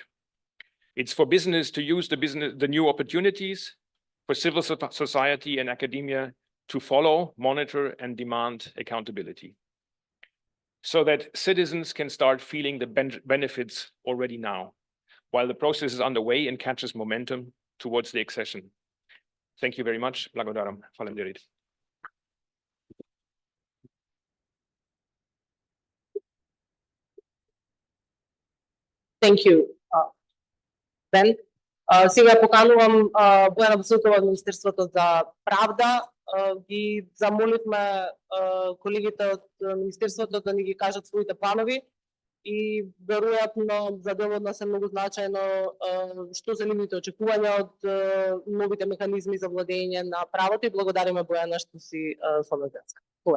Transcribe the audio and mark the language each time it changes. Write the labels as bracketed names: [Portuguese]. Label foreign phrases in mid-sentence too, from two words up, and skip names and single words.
[English] It's for business to use the new opportunities, for civil society and academia to follow, monitor, and demand accountability, so that citizens can start feeling the benefits already now, while the process is underway and catches momentum towards the accession. Thank you very much. [Slovenian] Blagodaram. Hvala lepa. [English] Thank you, Ben. [Macedonian] Сега поканувам Бојана Василкова од Министерството за правда. Ги замоливме колегите од Министерството да ни ги кажат своите планови и веројатно за дел од нас е многу значајно што се нивните очекувања од новите механизми за владење на правото и благодариме Бојана што си со нас денеска.